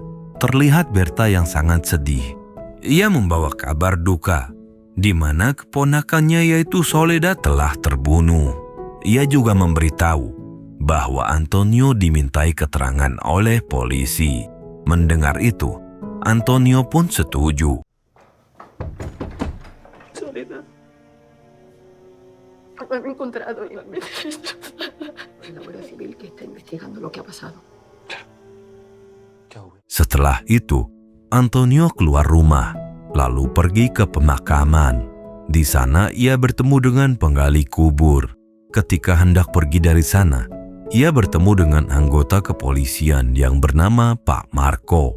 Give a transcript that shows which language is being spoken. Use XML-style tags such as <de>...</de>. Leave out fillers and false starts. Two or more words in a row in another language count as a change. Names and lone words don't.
<id>Terlihat Berta yang sangat sedih. Ia membawa kabar duka, di mana keponakannya yaitu Soledad telah terbunuh. Ia juga memberitahu bahwa Antonio dimintai keterangan oleh polisi. Mendengar itu, Antonio pun setuju.</id> <es>Soledad, me han encontrado y me han destrozado. La Guardia Civil que está investigando lo que ha pasado.</es> <id>Setelah itu, Antonio keluar rumah, lalu pergi ke pemakaman. Di sana ia bertemu dengan penggali kubur. Ketika hendak pergi dari sana, ia bertemu dengan anggota kepolisian yang bernama Pak Marco.</id>